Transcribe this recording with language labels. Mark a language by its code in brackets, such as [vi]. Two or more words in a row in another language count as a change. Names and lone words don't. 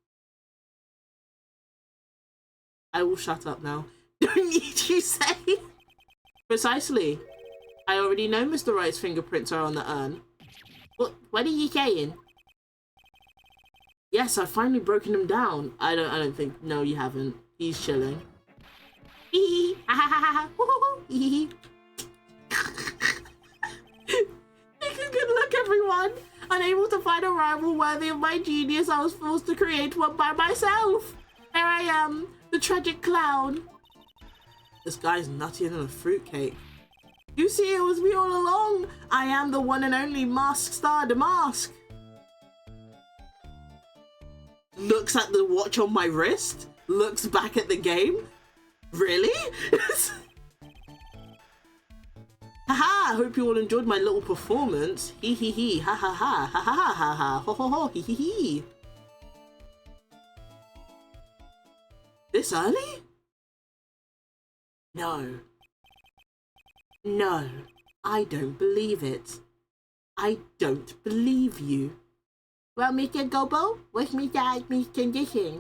[en] I will shut up now. Don't need you say. Precisely. I already know Mr. Wright's fingerprints are on the urn. What are you saying? Yes, I've finally broken him down. I don't think... No, you haven't. He's chilling. Hee ha ha ha ha. Take a good look, everyone. Unable to find a rival worthy of my genius, I was forced to create one by myself. There I am, the tragic clown. This guy's nuttier than a fruitcake. You see, it was me all along. I am the one and only Mask Star Damask. Looks at the watch on my wrist. Looks back at the game. Really? Haha, hope you all enjoyed my little performance. Hee hee hee, ha ha ha, ha ha ha ha ha, ho ho ho, hee hee hee. This early? No. No, I don't believe it. I don't believe you. Well, Mr. Gobo, what's Mr. Acme's condition?